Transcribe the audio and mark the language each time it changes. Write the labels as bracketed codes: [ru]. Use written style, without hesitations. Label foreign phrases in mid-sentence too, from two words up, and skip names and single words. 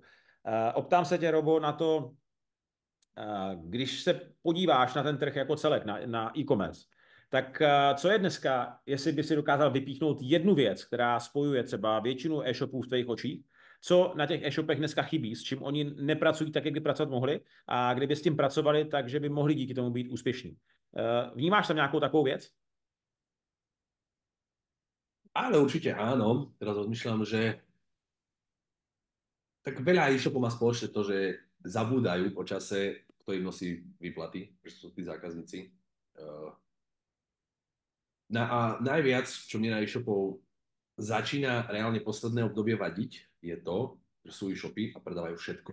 [cs] Optám se tě, Robo, na to, když se podíváš na ten trh jako celek, na e-commerce, tak co je dneska, jestli by si dokázal vypíchnout jednu věc, která spojuje třeba většinu e-shopů v tvých očích, co na těch e-shopech dneska chybí, s čím oni nepracují tak, jak by pracovat mohli, a kdyby s tím pracovali, takže by mohli díky tomu být úspěšní. Vnímáš tam nějakou takovou věc? [sk] Ale určite áno. Teraz rozmýšľam, že tak veľa e-shopov má spoločne to, že zabúdajú po čase, kto im nosí výplaty, že sú tí zákazníci. A najviac, čo mne na e-shopov začína reálne posledné obdobie vadiť, je to, že sú e-shopy a predávajú všetko.